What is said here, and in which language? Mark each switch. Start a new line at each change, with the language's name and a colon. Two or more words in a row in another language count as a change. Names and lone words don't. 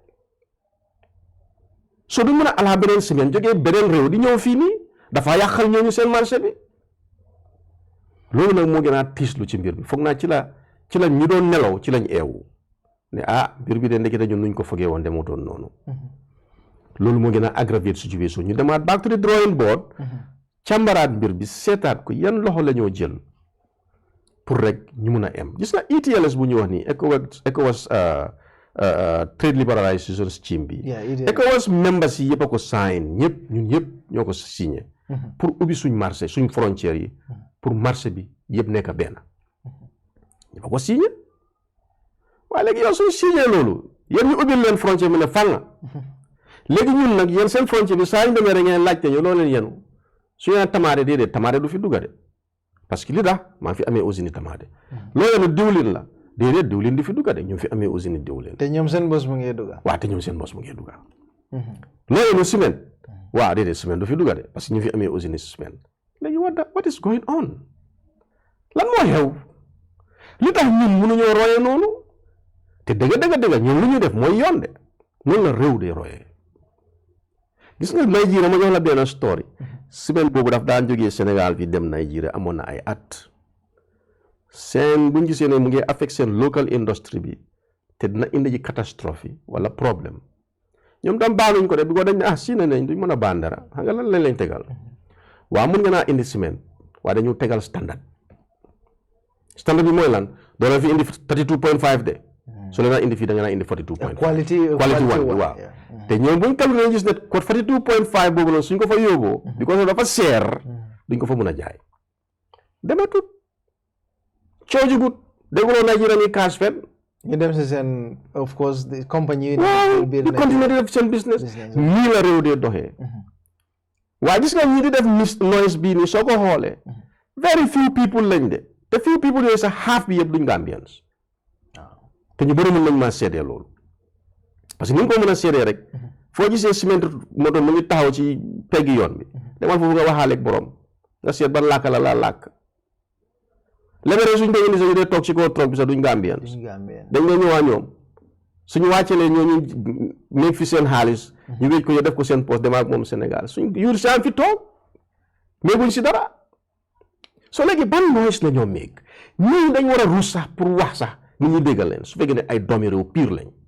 Wolof: soo duñ mën a alaa beneen semaine jógee beneen réew di ñëw fii nii dafa yàqal ñooñu seen marché bi loolu nag moo gën a tiislu ci mbir bi foog naa ci lañ ñu doon nelaw ci lañ eewu ne mbir bi de ndekete ñun nuñ ko fogee woon demutoon noonu loolu moo gën a
French: aggraver situation
Wolof: ñu demaat
English: back to the drawing board
Wolof: càmbaraat mbir bi seetaat ko yan loxo la ñoo jël pour rek ñu mun a em gis na ETLS bu ñu wax nii ECOWAS
English: trade liberalization scheme
Wolof: bi ECOWAS members yi yëpp a ko sign ñun ñëpp ñoo ko signé pour ubbi suñ marché suñ frontières yi pour marché bi yëpp nekk benn ñëpp a ko signé waaye léegi yow suñ signé loolu yéen ñu ubbil leen frontière bi ne fànn léegi ñun nag yéen seen frontière bi saa ñu demee rek ngeen laajte ñu loolu leen yenu su ñu tamaate déedéet tamaate du fi dugga de
French: parce que
Wolof: li tax maa fi amee usine tamaate loolu yenu diwlin la déedéet diwlin di fi dugga de ñu fi amee usine diwlin te ñoom seen bos mu ngi dugga waaw te ñoom seen bos mu ngi dugga loolu yenu ciment waaw déedéet ciment du fi dugga de
French: parce que
Wolof: ñu fi amee usine ciment léegi
English: what is going on
Wolof: lan moo xew li tax ñun mënuñoo royee noonu te dëgg ñun lu ñu def mooy yoon de noonu la réew de royee gis nga Nigeria ma jox la benn story semaine boobu daf daan jógee Sénégal fi dem Nigeria amoon na ay at seen buñ gisee ne mu ngi affect seen
English: local industry
Wolof: bi te dina indi ji catastrophe wala problème ñoom tam baaluñ ko de bi ko dañ ne si nañ duñ mën a baan dara xam nga lan lañ tegal waaw mun nga naa indi ciment waaye dañu tegal standard bi mooy lan doo la fi indi 32.5 de so leen indi fii da nga naa indi 42.5
English: quality one
Wolof: bi waaw te ñoom buñ calculé gis ne code 42.5 boobu noonu suñ ko fa yóbboo because dafa seer duñ ko fa mën a jaay dematut coojugut dégguloo Nigeria ni cash fen ñu dem si seen
English: of course the company
Wolof: waaw di continuer di def seen business nii la réew dee doxee waaye gis nga ñi di def noise bii nii soo ko xoolee
English: very few people
Wolof: lañ de te
English: few people
Wolof: yooyu sax half bi yëpp duñ Gambians te ñu bëri mën nañ maa seedee loolu
French: parce que
Wolof: ni nga ko mën a seedee rek foo gisee ciment moto mu ngi taxaw ci peggi yoon bi demal foofu nga waxaaleeg borom nga seet ban làkk la làkk léeg-léeg suñ koy indi sax ñu dee toog ci kaw troc bi sax duñ Gambians dañ nga ñëwaa ñoom suñu wàccelee ñooñu nekk fi seen xaalis ñu wéj ko ñu def ko seen poste dem ak moom Sénégal suñ yuur saan fi toog mais buñ si dara soo léegi ban noise la ñoo meeg ñii dañ war a ruus sax pour wax sax nit ñi déggal leen su fekkee ne ay doomi réew pire lañ